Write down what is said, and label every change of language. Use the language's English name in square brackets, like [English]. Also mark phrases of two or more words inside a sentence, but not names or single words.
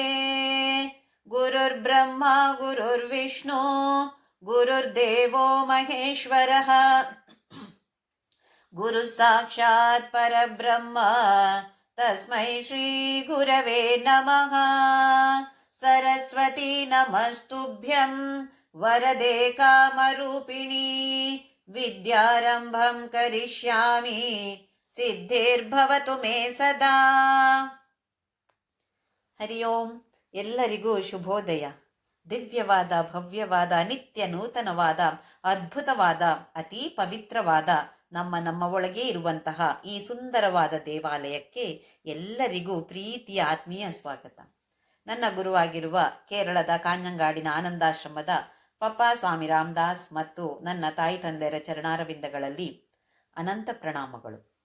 [Sanskrit] ಗುರುರ್ಬ್ರಹ್ಮ ಗುರುರ್ವಿಷ್ಣು ಗುರುರ್ದೇವೋ ಮಹೇಶ್ವರಃ ಗುರುಃ ಸಾಕ್ಷಾತ್ ಪರಬ್ರಹ್ಮ ತಸ್ಮೈ ಶ್ರೀ ಗುರವೇ ನಮಃ. ಸರಸ್ವತಿ ನಮಸ್ತುಭ್ಯಂ ವರದೆ ಕಾಮರೂಪಿಣಿ ವಿದ್ಯಾರಂಭಂ ಕರಿಷ್ಯಾಮಿ ಸಿದ್ಧಿರ್ಭವತು ಮೇ ಸದಾ. ಹರಿ ಓಂ. [Kannada] ಎಲ್ಲರಿಗೂ ಶುಭೋದಯ. ದಿವ್ಯವಾದ, ಭವ್ಯವಾದ, ನಿತ್ಯ ನೂತನವಾದ, ಅದ್ಭುತವಾದ, ಅತೀ ಪವಿತ್ರವಾದ ನಮ್ಮ ಒಳಗೆ ಇರುವಂತಹ ಈ ಸುಂದರವಾದ ದೇವಾಲಯಕ್ಕೆ ಎಲ್ಲರಿಗೂ ಪ್ರೀತಿಯ ಆತ್ಮೀಯ ಸ್ವಾಗತ. ನನ್ನ ಗುರುವಾಗಿರುವ ಕೇರಳದ ಕಾಂಜಂಗಾಡಿನ ಆನಂದಾಶ್ರಮದ ಪಪ್ಪ ಸ್ವಾಮಿ ರಾಮದಾಸ್ ಮತ್ತು ನನ್ನ ತಾಯಿ ತಂದೆಯರ ಚರಣಾರವಿಂದಗಳಲ್ಲಿ ಅನಂತ ಪ್ರಣಾಮಗಳು.